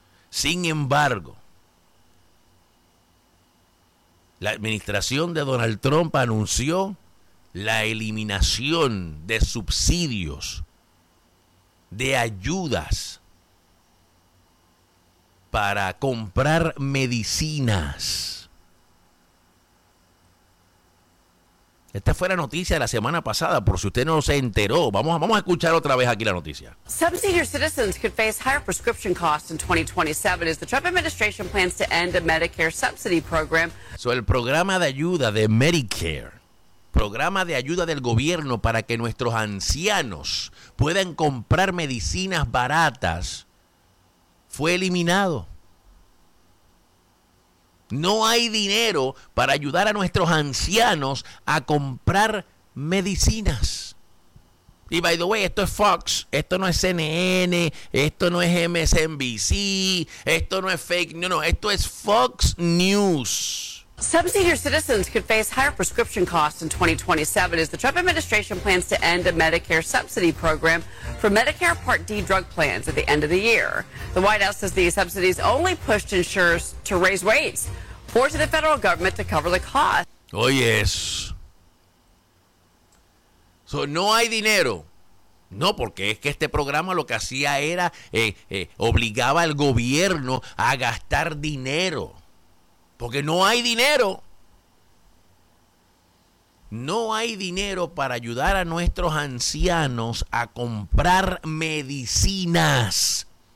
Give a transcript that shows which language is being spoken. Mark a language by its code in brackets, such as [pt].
[es] Sin embargo, la administración de Donald Trump anunció la eliminación de subsidios, de ayudas para comprar medicinas. Esta fue la noticia de la semana pasada, por si usted no se enteró. Vamos a escuchar otra vez aquí la noticia. [en] Some senior citizens could face higher prescription costs in 2027 as the Trump administration plans to end a Medicare subsidy program. [es] So, el programa de ayuda de Medicare, programa de ayuda del gobierno para que nuestros ancianos puedan comprar medicinas baratas, fue eliminado. No hay dinero para ayudar a nuestros ancianos a comprar medicinas. Y [en] by the way, [es] esto es Fox, esto no es CNN, esto no es MSNBC, esto no es fake, no, esto es Fox News. [en] Some senior citizens could face higher prescription costs in 2027 as the Trump administration plans to end a Medicare subsidy program for Medicare Part D drug plans at the end of the year. The White House says these subsidies only pushed insurers to raise rates, forcing the federal government to cover the cost. Oh, yes. [es] So, no hay dinero. No, porque es que este programa lo que hacía era obligaba al gobierno a gastar dinero. Porque no hay dinero. No hay dinero para ayudar a nuestros ancianos a comprar medicinas.